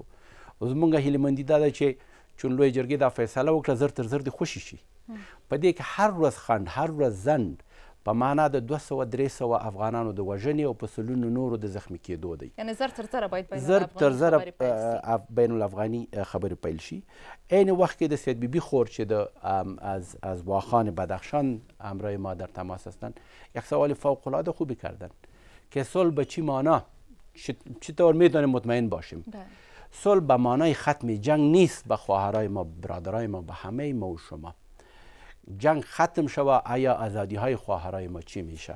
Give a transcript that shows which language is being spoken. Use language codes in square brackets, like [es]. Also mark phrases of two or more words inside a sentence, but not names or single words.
[ps] زموږ هیلهمندي دا ده چې چون لویه جرګې دا فیصله وکړه زر تر زر دې خوشي شي. په دې کې هر ورځ خنډ، هر ورځ زنډ په معنا د 200-300 افغانانو د وژنې او په سلونو نورو د زخمي کېدو دی. یعنې زر تر زره باید بین الافغاني خبرې پیل شي. [fa] عین وقت که [ps] د سید بیبی خور چې [fa] از واخان بدخشان همراه ما در تماس هستند یک سوال فوق العاده خوبی کردن که صلح به چی معنا، چطور میتونیم مطمئن باشیم؟ صلح به معنای ختم جنگ نیست. به خواهرای ما، برادرای ما، به همه ما و شما جنگ ختم شود، آیا آزادی های خواهرای ما چی میشه؟